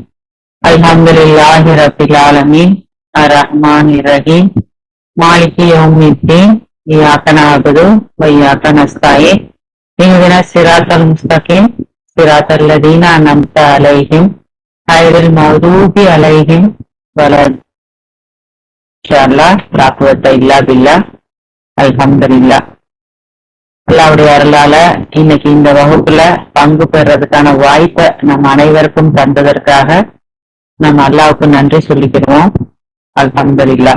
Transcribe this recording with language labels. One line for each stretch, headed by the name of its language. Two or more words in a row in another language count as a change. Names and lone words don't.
Arabic: الحمد لله رب العالمين. الرحمن الرحيم مالك يوم الدين. إياك نعبد وإياك نستعين اهدنا الصراط المستقيم. صراط الذين أنعمت عليهم غير المغضوب عليهم ولا الضالين. إن شاء الله لا قوة إلا بالله. அல்ஹம்துலில்லாஹ்.
Tamil: அல்லாஹ்வுடைய அருளால இன்னைக்கு இந்த வகுப்புல பங்கு பெறதுக்கான வாய்ப்பை நம்ம அனைவருக்கும் தந்ததற்காக நம்ம அல்லாஹ்வுக்கு நன்றி சொல்லிக்கிறோம்.
Arabic: அல்ஹம்துலில்லாஹ்.